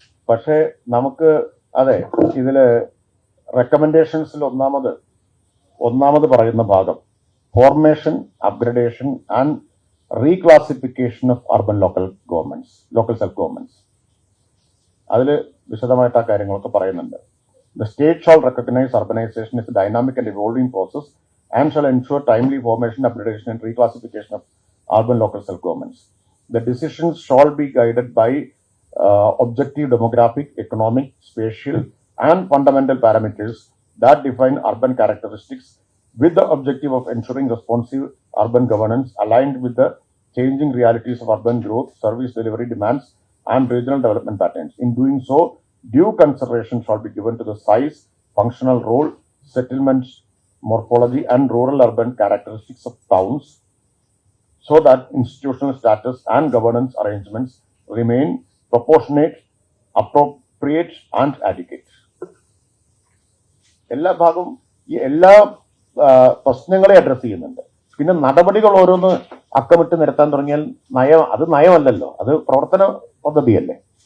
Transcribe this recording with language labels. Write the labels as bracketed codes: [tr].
[ml] പക്ഷേ നമുക്ക് അതെ, ഇതില് റെക്കമെൻഡേഷൻസിൽ ഒന്നാമത് പറയുന്ന ഭാഗം [en] Formation, upgradation and reclassification of urban local self governments. [ml] അതിൽ വിശദമായിട്ട് ആ കാര്യങ്ങളൊക്കെ പറയുന്നുണ്ട്. [en] The state shall recognize urbanization as a dynamic and evolving process and shall ensure timely formation, upgradation and reclassification of urban local self-governments. The decisions shall be guided by objective demographic, economic, spatial and fundamental parameters that define urban characteristics with the objective of ensuring responsive urban governance aligned with the changing realities of urban growth, service delivery demands and regional development patterns. In doing so, due consideration shall be given to the size, functional role, settlements, morphology and rural-urban characteristics of towns so that institutional status and governance arrangements remain proportionate, create and adequate. [ml] എല്ലാ ഭാഗവും എല്ലാ പ്രശ്നങ്ങളെ address ചെയ്യുന്നുണ്ട്. പിന്നെ നടപടികൾ ഓരോന്ന് അക്കമിട്ട് നിരത്താൻ തുടങ്ങിയാൽ അത് നയമല്ലല്ലോ, അത് പ്രവർത്തന പദ്ധതിയല്ലേ.